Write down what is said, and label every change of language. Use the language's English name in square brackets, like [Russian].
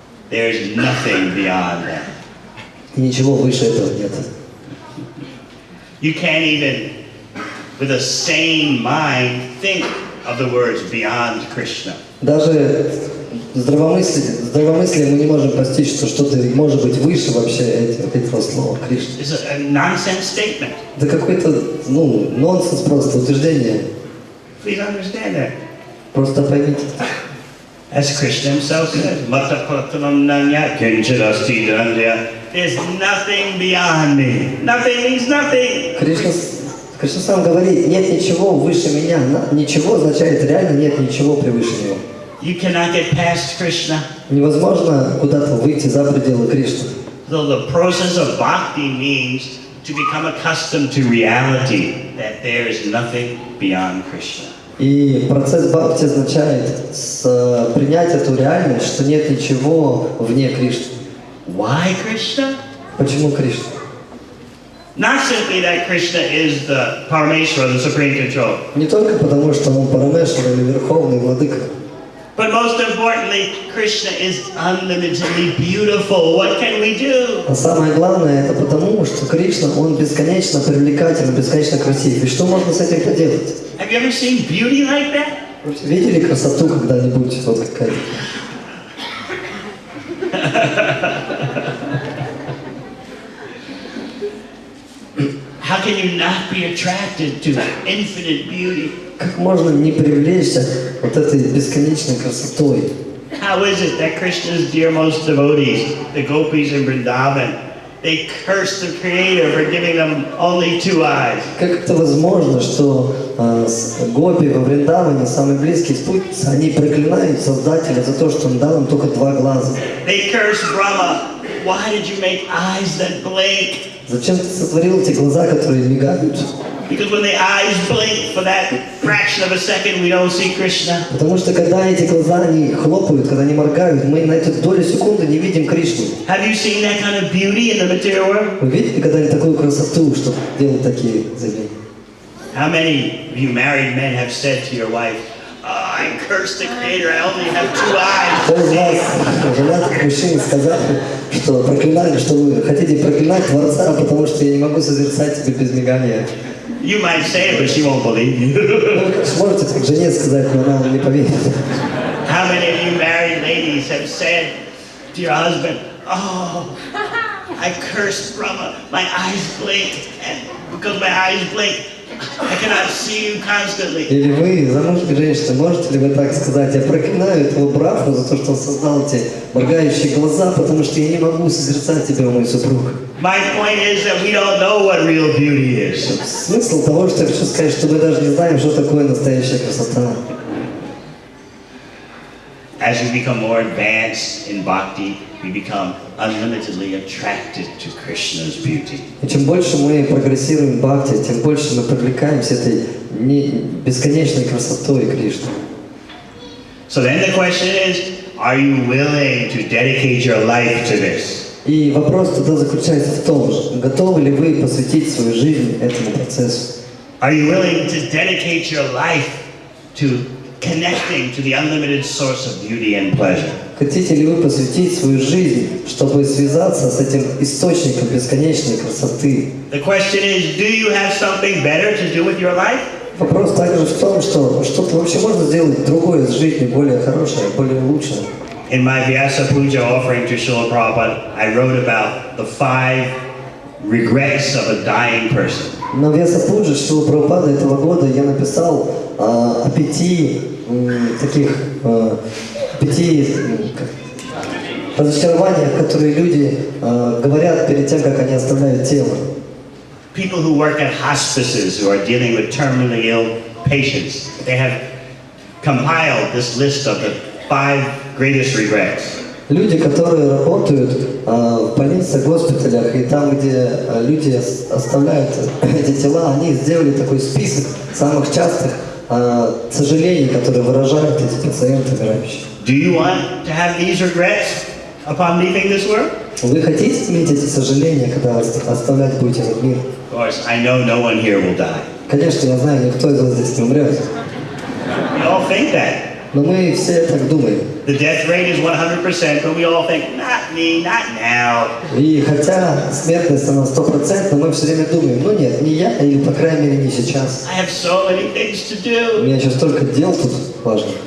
[English] There's nothing beyond that. [Russian] И ничего выше этого нет. [English] You can't even, with a sane mind, think of the words beyond Krishna. [Russian] Даже здравомыслием мы не можем постичь, что что-то может быть выше вообще этого слова Кришна. [English] It's a nonsense statement. [Russian] Это какой-то, нонсенс просто, утверждение. [English] Please understand that. [Russian] Просто поймите. [English] As Krishna himself says, [Sanskrit] Matapatanam Nanya Kinchadasti Dandya. [English] There's nothing beyond me. Nothing means nothing. [Russian] Кришна сам говорит, нет ничего выше меня. Ничего означает реально нет ничего превыше него. [English] You cannot get past Krishna. [Russian] Невозможно куда-то выйти за пределы Кришны. [English] So the process of bhakti means to become accustomed to reality, that there is nothing beyond Krishna. [Russian] И процесс бхакти означает принять эту реальность, что нет ничего вне Кришны. [English] Why Krishna? [Russian] Почему Кришна? [English] Not simply that Krishna is the Parameshwara, the supreme control. [Russian] Не только потому, что он Парамешвара или Верховный Владыка. [English] But most importantly, Krishna is unlimitedly beautiful. What can we do? [Russian] А самое главное, это потому, что Кришна, он бесконечно привлекательный, бесконечно красив. И что можно с этим поделать? [English] Have you ever seen beauty like that? [Russian] Видели красоту когда-нибудь? Вот какая-то. [English] How can you not be attracted to infinite beauty? [Russian] Как можно не привлечься вот этой бесконечной красотой? [English] How is it that Krishna's dearmost devotees, the gopis in Vrindavan, they curse the Creator for giving them only 2 eyes? [Russian] Как это возможно, что гопи во Вриндаване, самые близкие спутницы, они проклинают Создателя за то, что он дал им только 2 глаза? [English] They curse Brahma. Why did you make eyes that blink? [Russian] Зачем ты сотворил эти глаза, которые мигают? [English] Because when the eyes blink for that fraction of a second, we don't see Krishna. [Russian] Потому что когда эти глаза они хлопают, когда они моргают, мы на эту долю секунды не видим Кришну. [English] Have you seen that kind of beauty in the material world? [Russian] Вы видели когда-нибудь такую красоту, что делают такие заявления? [English] How many of you married men have said to your wife, "Oh, I curse the Creator, I only have 2 eyes"? [Russian] Кто из вас, женатых мужчин, сказали, что проклинали, что вы хотите проклинать Творца, потому что я не могу созерцать тебя без мигания? [English] You might say it, but she won't believe you. [Russian] Вы сможете как жене сказать, но она вам не поверит. [English] How many of you married ladies have said to your husband, "Oh, I cursed Brahma, my eyes blink, and because my eyes blink, I cannot see you constantly. [Russian] Или вы, замужняя женщина, можете ли вы так сказать: я проклинаю этого Брахму за то, что он создал эти моргающие глаза, потому что я не могу созерцать тебя, мой супруг. [English] My point is that we don't know what real beauty is. [Russian] Смысл того, что я хочу сказать, что мы даже не знаем, что такое настоящая красота. [English] As we become more advanced in bhakti, we become unlimitedly attracted to Krishna's beauty. [Russian] И чем больше мы прогрессируем в бхакти, тем больше мы привлекаемся этой бесконечной красотой Кришны. [English] So then the question is, are you willing to dedicate your life to this? [Russian] И вопрос тогда заключается в том же, готовы ли вы посвятить свою жизнь этому процессу? [English] Are you willing to dedicate your life to connecting to the unlimited source of beauty and pleasure? [Russian] Хотите ли вы посвятить свою жизнь, чтобы связаться с этим источником бесконечной красоты? [English] The question is, do you have something better to do with your life? [Russian] Вопрос также в том, что что-то вообще можно сделать другое с жизнью, более хорошее, более лучшее. [English] In my Vyasa Puja offering to Srila Prabhupada, I wrote about the 5 regrets of a dying person. [Russian] На Вьяса-пуджи Шрила Прабхупады этого года я написал о 5 таких 5 разочарованиях, которые люди говорят перед тем, как они оставляют тело. [English] People who work at hospices who are dealing with terminally ill patients, they have compiled this list of the 5 greatest regrets. [Russian] Люди, которые работают в больницах, госпиталях, и там, где люди оставляют эти тела, они сделали такой список самых частых сожалений, которые выражают эти пациенты умирающие. [English] Do you want to have these regrets upon leaving this world? [Russian] Вы хотите иметь эти сожаления, когда оставлять будете этот мир? [English] Of course, I know no one here will die. [Russian] Конечно, я знаю, никто из вас здесь не умрет. [English] We all think that. [Russian] Но мы все так думаем. [English] The death rate is 100%, but we all think, not me, not now. [Russian] И хотя смертность она 100%, мы все время думаем, ну нет, не я, или по крайней мере не сейчас. [English] I have so many things to [Russian] У [English] do, [Russian] меня еще столько дел тут важных,